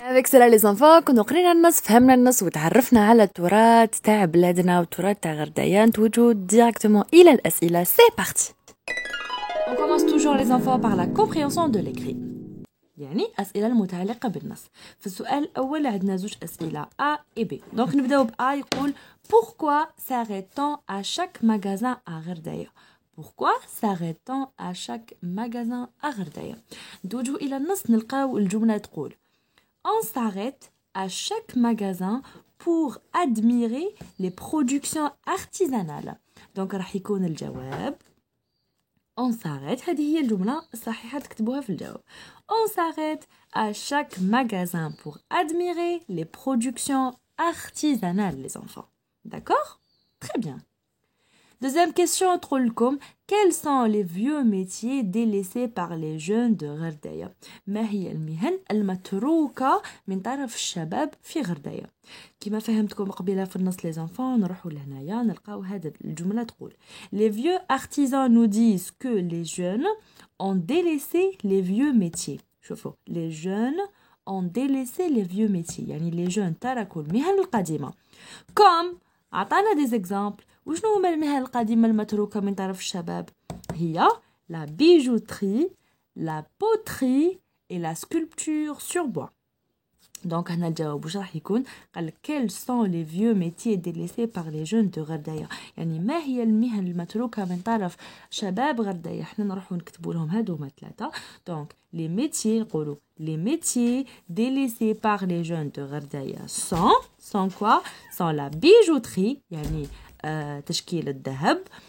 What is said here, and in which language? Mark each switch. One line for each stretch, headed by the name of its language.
Arabic: سلا لي زانفون كنا قرينا النص فهمنا النص وتعرفنا على التراث تاع بلادنا والتراث تاع غردايا. نتوجهوا ديريكتومون الى الاسئله. سي بارتي.
French: On commence toujours les enfants par la compréhension de l'écrit.
Arabic: يعني أسئلة المتعلقة بالنص. في السؤال الأول عندنا زوج أسئلة A et B. دونك نبداو ب A.
French: يقول Pourquoi s'arrête-t-on à chaque magasin à غردايا؟ Pourquoi s'arrête-t-on à chaque magasin à غردايا؟
Arabic: نتوجهوا إلى النص نلقاو الجملة تقول
French: On s'arrête à chaque magasin pour admirer les productions artisanales.
Arabic: دونك راح يكون الجواب
French: On s'arrête.
Arabic: هذه هي الجملة الصحيحة تكتبوها في الجواب.
French: On s'arrête à chaque magasin pour admirer les productions artisanales, les enfants. D'accord? Très bien. Deuxième question, تقولكم quels sont les vieux métiers délaissés par les jeunes de غردايا؟
Arabic: ما هي المهن المتروكة من طرف الشباب في غردايا؟ كما فهمتكم قبيله في النص
French: les enfants
Arabic: نروحوا لهنايا نلقاو هذا الجملة تقول
French: les vieux artisans nous disent que les jeunes ont délaissé les vieux métiers. شوفوا les jeunes ont délaissé les vieux métiers يعني les jeunes
Arabic: تركوا المهن القديمة. comme عطانا des exemples. وشنو هما المهن القديمة المتروكة من طرف الشباب؟ هي
French: la bijouterie, la poterie et la sculpture sur bois.
Arabic: Donc هنا الجواب واش راح يكون؟ قال
French: quels sont les vieux métiers délaissés par les jeunes de غردايا؟
Arabic: يعني ما هي المهن المتروكة من طرف شباب غردايا؟ احنا نروحو نكتبوا لهم هادوما ثلاثة.
French: donc les métiers نقولوا les métiers délaissés par les jeunes de غردايا sont quoi؟ sont la bijouterie
Arabic: يعني تشكيل الذهب.